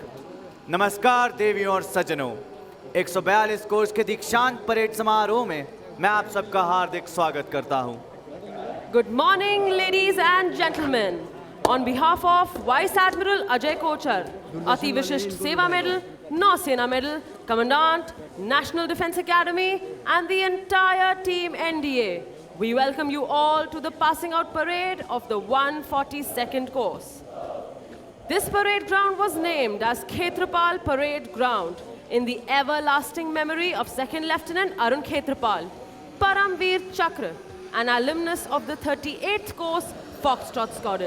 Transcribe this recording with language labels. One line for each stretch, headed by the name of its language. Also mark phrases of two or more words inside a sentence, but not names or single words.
Hindi: नमस्कार देवियों और सज्जनों, 142 कोर्स के दीक्षांत परेड समारोह में मैं आप सबका हार्दिक स्वागत करता हूं।
English: Good morning, ladies and gentlemen. On behalf of Vice Admiral Ajay Kochar, Ati Vishisht Seva Medal, Nausena Medal, Commandant, National Defence Academy, and the entire team NDA, we welcome you all to the passing out parade of the 142nd course. This parade ground was named as Khetrapal Parade Ground in the everlasting memory of 2nd Lieutenant Arun Khetrapal, Paramveer Chakra, an alumnus of the 38th course Foxtrot Squadron.